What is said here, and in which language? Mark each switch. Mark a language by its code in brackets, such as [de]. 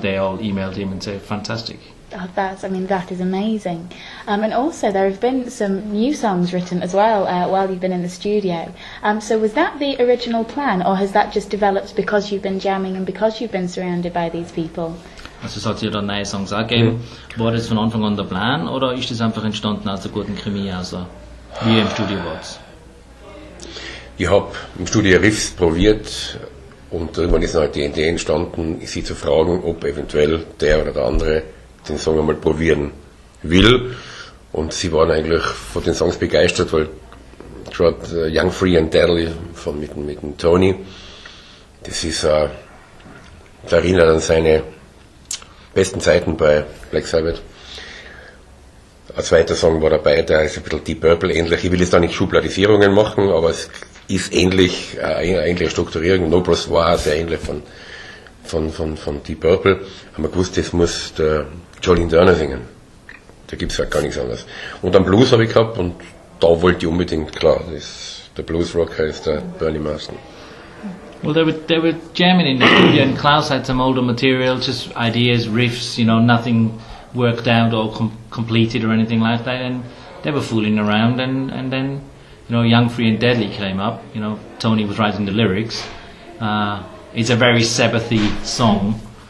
[en] they all emailed him and said, fantastic. Oh, that is amazing. And also there have been some new songs written as well while you've been in the studio. So was that the original plan, or has that just developed because you've been jamming and because you've been surrounded by these people? [de] Also es hat sich ja dann neue Songs auch gegeben. War das von Anfang an der Plan oder ist das einfach entstanden aus der guten Chemie, also wie ihr im Studio wart? Ich habe im Studio Riffs probiert und irgendwann ist halt die Idee entstanden, sie zu fragen, ob eventuell der oder der andere den Song einmal probieren will. Und sie waren eigentlich von den Songs begeistert, weil gerade Young, Free and Deadly mit dem Tony, das ist, der erinnert an seine besten Zeiten bei Black Sabbath. Ein zweiter Song war dabei, der ist ein bisschen Deep Purple ähnlich. Ich will jetzt da nicht Schubladisierungen machen, aber es ist ähnlich, ähnliche Strukturierung. No Bros war auch sehr ähnlich von Deep Purple. Haben wir gewusst, das muss der Jolene Turner singen. Da gibt's halt gar nichts anderes. Und dann Blues habe ich gehabt und da wollte ich unbedingt, klar, der Blues Rocker ist der Bernie Marsden. [en] Well, they were jamming in the studio, and Klaus had some older material, just ideas, riffs, you know, nothing worked out or completed or anything like that, and they were fooling around, and then, you know, Young, Free and Deadly came up. You know, Tony was writing the lyrics. It's a very Sabbathy song.